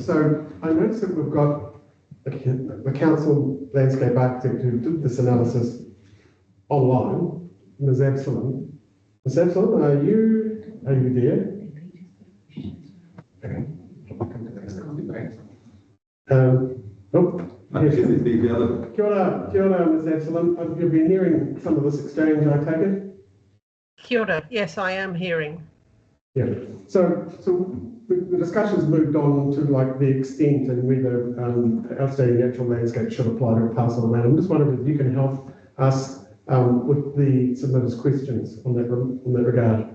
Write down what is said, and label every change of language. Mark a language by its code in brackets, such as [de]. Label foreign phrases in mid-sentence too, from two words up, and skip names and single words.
[en] So I noticed that we've got the council landscape architect who did this analysis online, Ms. Absalom. Ms. Absalom, are you there? Okay. I guess it's the other. [mi] Kia ora, [en] Ms. Absalom. You've been hearing some of this exchange, I take it? [mi] Kia ora. [en] Yes, I am hearing. Yeah, so the discussion's moved on to like the extent and whether outstanding natural landscape should apply to a parcel of land. I'm just wondering if you can help us with the submitters' questions on that regard.